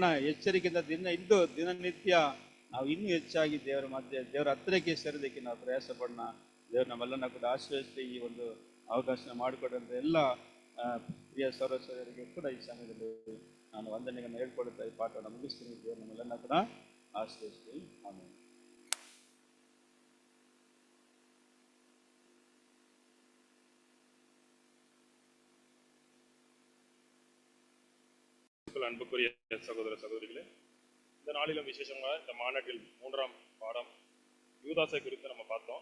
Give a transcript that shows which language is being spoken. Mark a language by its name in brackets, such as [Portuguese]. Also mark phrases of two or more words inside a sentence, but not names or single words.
[Kannada] ಎಚ್ಚರಿಕೆಯಿಂದ ದಿನನಿತ್ಯ ನಾವು ಇನ್ನೂ ಹೆಚ್ಚಾಗಿ ದೇವರ ಹತ್ತಿರಕ್ಕೆ ಸೇರೋದಕ್ಕೆ ನಾವು ಪ್ರಯಾಸ ಪಡೋಣ. ದೇವರು ನಮ್ಮೆಲ್ಲನ ಕೂಡ ಆಶ್ರಯಿಸಿ ಈ ಒಂದು ಅವಕಾಶ ಮಾಡಿಕೊಡುವಂತ ಎಲ್ಲ ಪ್ರಿಯ ಸಹೋದರರಿಗೆ ಕೂಡ ಈ ಸಮಯದಲ್ಲಿ ನಾನು ವಂದನೆಗಳನ್ನು ಹೇಳ್ಕೊಡುತ್ತಾ ಈ ಪಾಠವನ್ನು ಮುಗಿಸ್ತೀನಿ. ದೇವರು ನಮ್ಮೆಲ್ಲನ ಕೂಡ ಆಶ್ರಯಿಸ್ತೀನಿ. ಆಮೇಲೆ [Tamil] அன்புக்குரிய சகோதர சகோதரிகளே, இந்த நாளிலும் விசேஷமாக இந்த மாநாட்டில் 3ஆம் பாடம் யூதாசை குறித்து நம்ம பார்த்தோம்.